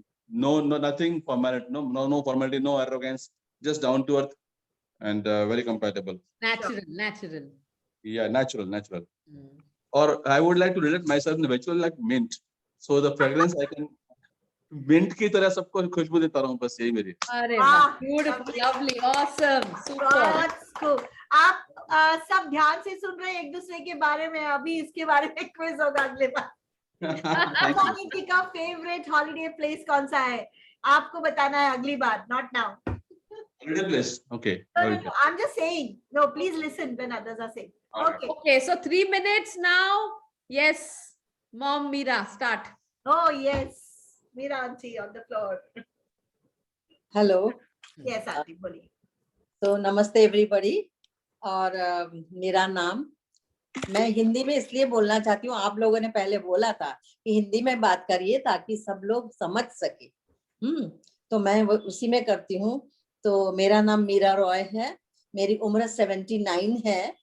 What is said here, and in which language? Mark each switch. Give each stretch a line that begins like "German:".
English: No, nothing formality, no formality, no arrogance, just down to earth and very compatible. Natural. Yeah, natural. Or I would like to relate myself eventually like mint. So the fragrance I can
Hindi: mint की तरह सबको खुशबू देता रहूं, बस यही मेरी. अरे वाह,
English: beautiful, lovely, awesome, super. That's cool.
Hindi: आप सब ध्यान से सुन रहे हैं एक दूसरे के बारे में. अभी इसके बारे में क्विज होगा अगले बार. मोटवानी जी का फेवरेट हॉलिडे प्लेस कौन सा है आपको बताना है अगली बार,
English: not now. Holiday place, okay. No, I'm just saying. No, please listen when others are saying. Okay, so 3 minutes now. Yes, Mom Meera, start. Oh yes, Meera auntie on the floor. Hello. Yes, auntie,
Hindi: बोलिए.
English: So namaste everybody.
Hindi: और मेरा नाम, मैं हिंदी में इसलिए बोलना चाहती हूँ, आप लोगों ने पहले बोला था कि हिंदी में बात करिए ताकि सब लोग समझ सके. तो मैं उसी में करती हूँ। तो मेरा नाम मीरा रॉय है, मेरी उम्र 79 है।